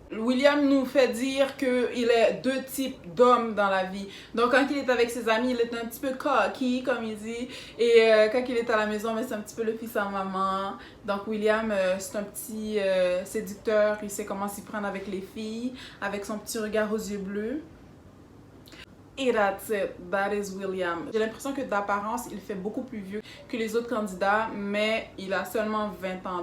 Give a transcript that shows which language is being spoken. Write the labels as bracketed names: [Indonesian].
[French] William nous fait dire qu'il est deux types d'hommes dans la vie. Donc, quand il est avec ses amis, il est un petit peu cocky, comme il dit. Et quand il est à la maison, c'est un petit peu le fils à maman. Donc, William, c'est un petit séducteur. Il sait comment s'y prendre avec les filles, avec son petit regard aux yeux bleus. Et [English] that's it, that is William. [French] J'ai l'impression que d'apparence, il fait beaucoup plus vieux que les autres candidats, mais il a seulement 20 ans.